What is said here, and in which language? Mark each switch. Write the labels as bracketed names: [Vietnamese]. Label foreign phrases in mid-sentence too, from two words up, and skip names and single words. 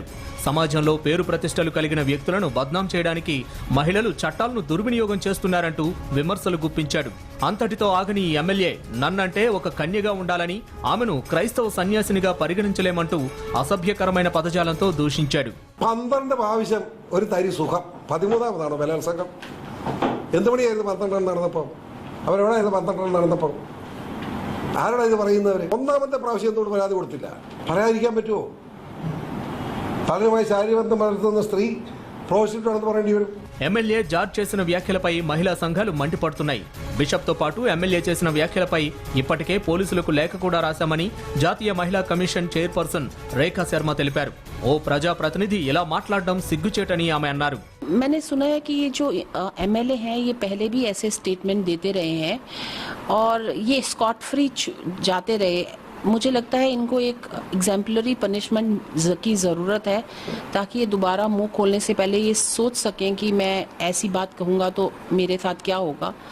[Telugu] సమాజంలో పేరు ప్రతిష్టలు కలిగిన వ్యక్తులను బద్నాం చేయడానికి మహిళలు చట్టాలను దుర్వినియోగం చేస్తున్నారంటూ విమర్శలు గుప్పించాడు. అంతటితో ఆగని ఈ ఎమ్మెల్యే నన్నంటే ఒక కన్యగా ఉండాలని, ఆమెను క్రైస్తవ సన్యాసినిగా పరిగణించలేమంటూ అసభ్యకరమైన పదజాలంతో దూషించాడు. [Malayalam] 12 പ്രാവശ്യം ഒരു തരി സുഖം 13ാമതാണ് ബലാത്സംഗം. എന്ത് മണിയായിരുന്നു 12 നടന്നപ്പോൾ? അവരെവിടെ 12 നടന്നപ്പോൾ? ആരോടാ ഇത് പറയുന്നവർ? 1ാമത്തെ പ്രാവശ്യം എന്തുകൊണ്ട് പരാതി കൊടുത്തില്ല? പറയാതിരിക്കാൻ പറ്റുമോ? പലരുമായി ശാരീരബന്ധം വളർത്തുന്ന സ്ത്രീ പ്രോസിക്യൂട്ട് ആണെന്ന് പറയേണ്ടി വരും. [Telugu] ఎమ్మెల్యే జార్జ్ చేసిన వ్యాఖ్యలపై మహిళా సంఘాలు మండిపడుతున్నాయి. బిషప్తో పాటు ఎమ్మెల్యే చేసిన వ్యాఖ్యలపై ఇప్పటికే పోలీసులకు లేఖ కూడా రాశామని జాతీయ మహిళా కమిషన్ చైర్పర్సన్ రేఖా శర్మ తెలిపారు. ఓ ప్రజాప్రతినిధి ఇలా మాట్లాడడం సిగ్గుచేటని ఆమె అన్నారు. [Hindi] मैंने सुना है कि ये जो एमएलए हैं ये पहले भी ऐसे स्टेटमेंट देते रहे हैं और ये [English] scot free [Hindi] जाते रहे. मुझे लगता है इनको एक [English] exemplary punishment [Hindi] की ज़रूरत है ताकि ये दोबारा मुंह खोलने से पहले ये सोच सकें कि मैं ऐसी बात कहूँगा तो मेरे साथ क्या होगा.